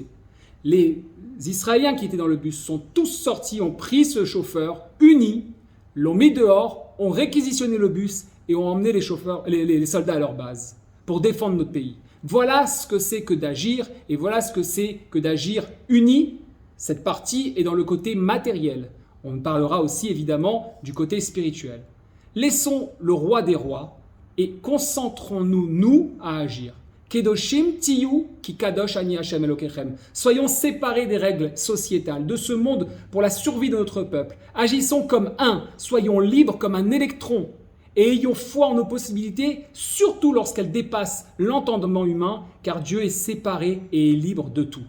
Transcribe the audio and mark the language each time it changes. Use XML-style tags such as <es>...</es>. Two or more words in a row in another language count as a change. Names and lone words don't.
<fr>Les Israéliens qui étaient dans le bus sont tous sortis, ont pris ce chauffeur, unis, l'ont mis dehors, ont réquisitionné le bus et ont emmené les soldats à leur base pour défendre notre pays. Voilà ce que c'est que d'agir et voilà ce que c'est que d'agir unis. Cette partie est dans le côté matériel. On parlera aussi évidemment du côté spirituel. Laissons le roi des rois et concentrons-nous, nous, à agir.</fr> <he>קדושים תהיו כי קדוש אני ה' אלוקיכם.</he> <fr>Soyons séparés des règles sociétales, de ce monde pour la survie de notre peuple. Agissons comme un, soyons libres comme un électron et ayons foi en nos possibilités, surtout lorsqu'elles dépassent l'entendement humain, car Dieu est séparé et est libre de tout.</fr>